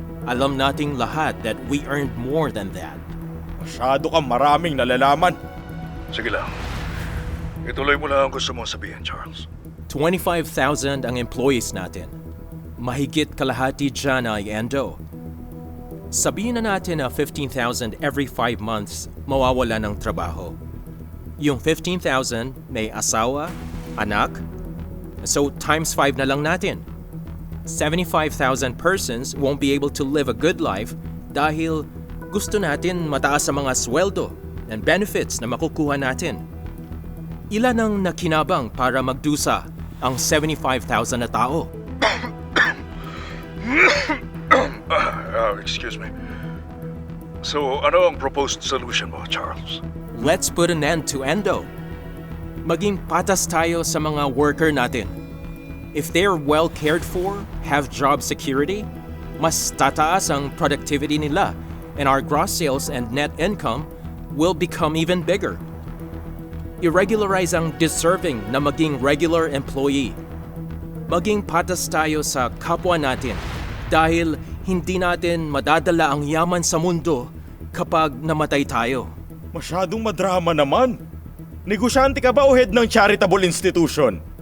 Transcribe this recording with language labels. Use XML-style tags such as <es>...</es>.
<tl>Alam nating lahat</tl> <en>that we earned more than that.</en> <tl>Masyado kang maraming nalalaman. Sige lang. Ituloy mo lang ang gusto mong sabihin, Charles. 25,000 ang employees natin. Mahigit kalahati dyan ay Endo. Sabihin na natin na 15,000</tl> <en>every 5 months</en> <tl>mawawala ng trabaho. Yung 15,000 may asawa, anak, so times 5 na lang natin.</tl> <en>75,000 persons won't be able to live a good life</en> <tl>dahil gusto natin mataas sa mga sweldo and benefits na makukuha natin. Ilan ang nakinabang para magdusa ang 75,000 na tao?</tl> <en>Excuse me.</en> <tl>So, ano ang proposed solution mo, Charles?</tl> <en>Let's put an end to Endo.</en> <tl>Maging patas tayo sa mga worker natin.</tl> <en>If they're well cared for, have job security,</en> <tl>mas tataas ang productivity nila</tl> <en>and our gross sales and net income will become even bigger.</en> <tl>I-regularize ang deserving na maging regular employee. Maging patas tayo sa kapwa natin dahil hindi natin madadala ang yaman sa mundo kapag namatay tayo. Masyadong madrama naman. Negosyante ka ba o head ng charitable institution?</tl>